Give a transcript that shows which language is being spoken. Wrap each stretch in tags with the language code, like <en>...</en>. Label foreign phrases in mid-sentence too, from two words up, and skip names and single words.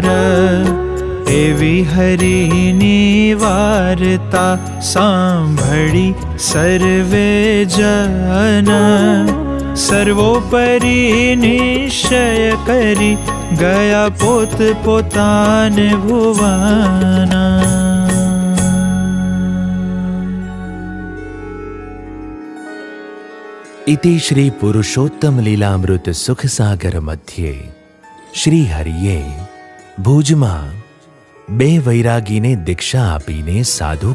<gu>એવી હરિની વાર્તા સાંભળી સર્વે જન, સર્વોપરી નિશ્ચય કરી ગયા પોત પોતાને ભુવન.</gu> <sa>इति श्री पुरुषोत्तम लीलामृत सुख सागर मध्य श्री हरिये भुजમાં</sa> <gu>બે વૈરાગીને દીક્ષા આપીને સાધુ</gu>